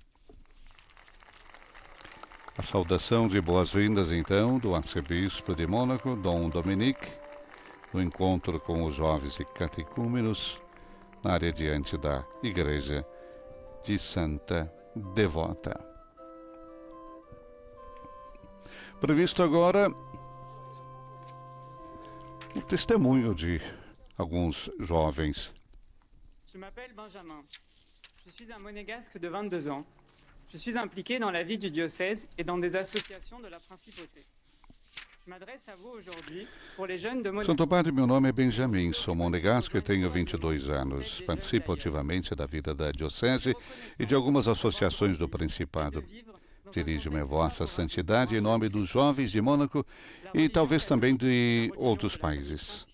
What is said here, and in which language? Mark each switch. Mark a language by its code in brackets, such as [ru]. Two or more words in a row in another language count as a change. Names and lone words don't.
[pt] A saudação de boas-vindas, então, do arcebispo de Mônaco, Dom Dominique, no encontro com os jovens e catecúmenos na área diante da Igreja de Santa Devota. Previsto agora o testemunho de alguns jovens. [fr] Je m'appelle Benjamin. Je suis un monégasque de 22 ans. Je suis impliqué dans la vie du diocèse et dans des associations de la principauté. Je m'adresse à vous aujourd'hui pour les jeunes de Mônaco. [pt] Santo Padre, meu nome é Benjamin, sou monegasco e tenho 22 anos. Participo ativamente da vida da diocese e de algumas associações do Principado. Dirijo-me a Vossa Santidade em nome dos jovens de Mônaco e talvez também de outros países.